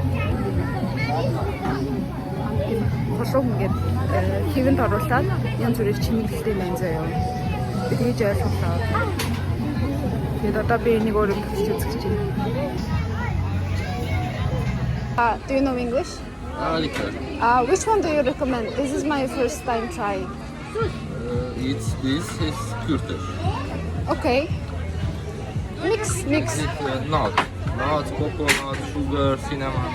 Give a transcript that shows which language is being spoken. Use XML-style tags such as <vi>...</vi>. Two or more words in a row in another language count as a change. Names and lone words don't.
<mn>Холоо ингээд хэвэнд оруулаад янз бүрийн чимэглэлтэй байна заяа. Би тэгж ойлголоо. Тэгээд одоо би нэг өөр юм хийж үзэж байна.</mn> <en>Do you know English? Little. Which one do you recommend? This is my first time trying. This is Kurdish. Okay. Mix. Nut, coconut, sugar, cinnamon.</en>